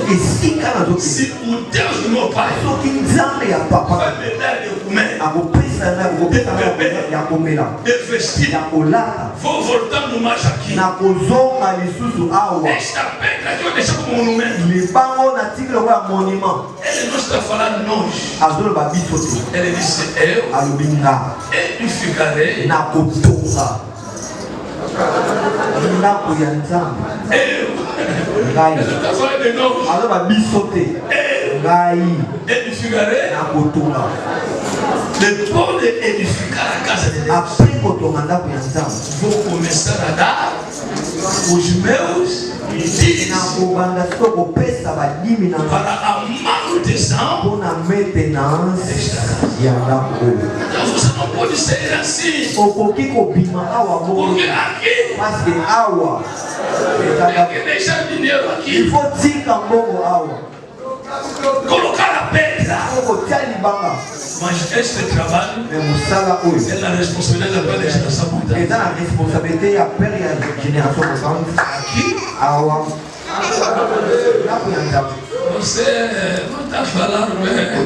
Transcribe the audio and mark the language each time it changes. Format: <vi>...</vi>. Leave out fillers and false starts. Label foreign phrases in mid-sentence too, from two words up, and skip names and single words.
<pt>Se o Deus do meu pai vai me dar de comer, de vestir, vou voltando mais aqui. Esta pedra que eu deixei como monumento, ele não está falando nós. Ele disse: eu edificarei</pt> <ln>na kutunga ndako ya nzambe ngai aloba biso te ngai na kutunga.</ln> <pt>Depois de edificar a casa de Deus,</pt> <ln>après kotonga ndako ya nzambe,</ln> <pt>vou começar a dar os meus dízimos para a manutenção</pt> <ln>na maintenance ya ndako.</ln> <pt>Então você não pode ser assim, porque aqui</pt> <fr>parce que awa</fr> <pt>tem que deixar dinheiro aqui,</pt> <fr>il faut</fr> <ln>tika mbongo awa,</ln> <pt>colocar a pedra. Mas este trabalho é na responsabilidade da própria geração. É na responsabilidade da própria geração. Aqui você não está falando bem.</pt>